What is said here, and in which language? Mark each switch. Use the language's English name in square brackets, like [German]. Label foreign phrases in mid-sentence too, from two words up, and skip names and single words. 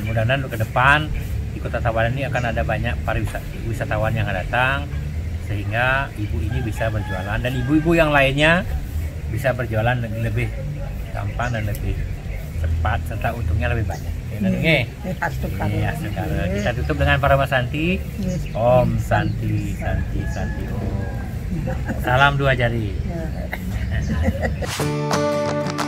[Indonesian] Mudah-mudahan ke depan di Kota Tabanan ini akan ada banyak wisatawan yang datang, sehingga ibu ini bisa berjualan dan ibu-ibu yang lainnya bisa berjualan lebih gampang dan lebih cepat serta untungnya lebih banyak. Sekarang kita tutup dengan Parama Santi. [Sanskrit] Om Santi Santi Santi Om. [Indonesian] Salam dua jari.